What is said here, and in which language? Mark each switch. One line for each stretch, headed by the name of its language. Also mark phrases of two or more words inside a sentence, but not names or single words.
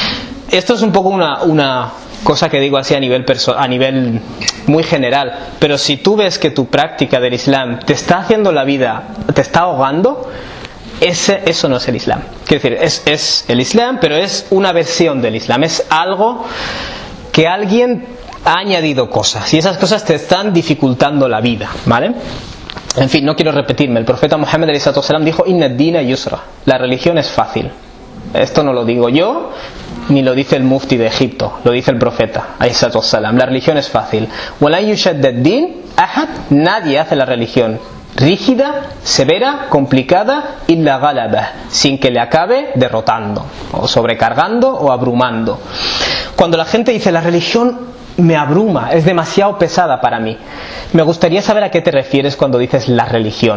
Spanish: Esto es un poco una cosa que digo así a nivel muy general, pero si tú ves que tu práctica del Islam te está haciendo la vida, te está ahogando, eso no es el Islam. Quiero decir, es el Islam, pero es una versión del Islam, es algo que alguien ha añadido cosas y esas cosas te están dificultando la vida, ¿vale? En fin, no quiero repetirme. El profeta Muhammad ﷺ dijo:
Arabic: إن الدين يسر,
Spanish: la religión es fácil. Esto no lo digo yo, ni lo dice el mufti de Egipto, lo dice el profeta ﷺ. La religión es fácil.
Arabic: ولا يشاد الدين أحد,
Spanish: nadie hace la religión rígida, severa, complicada,
Arabic: إلا غلبه,
Spanish: sin que le acabe derrotando, o sobrecargando, o abrumando. Cuando la gente dice la religión me abruma, es demasiado pesada para mí, me gustaría saber a qué te refieres cuando dices la religión.